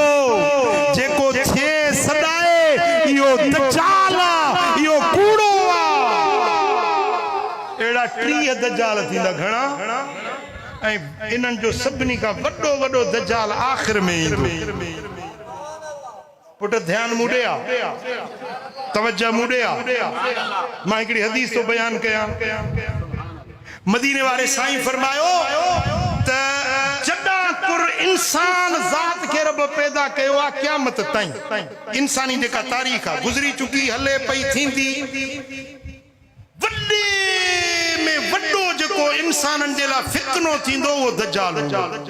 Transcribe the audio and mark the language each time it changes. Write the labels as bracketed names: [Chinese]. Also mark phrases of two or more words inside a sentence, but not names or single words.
[Sindhi] जेको थिए सदाए इहो दज्जाल आहे, इहो कूड़ो आहे। अहिड़ा 30 दज्जाल थींदा घणा, ऐं इन्हनि जो सभिनी खां वॾो वॾो दज्जाल आख़िर में ईंदो। पुट ध्यान मुड़िया, तवज्जो मुड़िया। मां हिकिड़ी हदीस तो बयान कयां। मदीने वारे साईं फरमायो त जॾां कुर इंसान ज़ात खे रब पैदा कयो आहे क़यामत ताईं, इंसानी जेका तारीख़ आहे गुज़री चुकी हले पई थींदी, वॾे में वॾो जेको इंसाननि जे लाइ फितनो थींदो उहो दज्जाल हूंदो।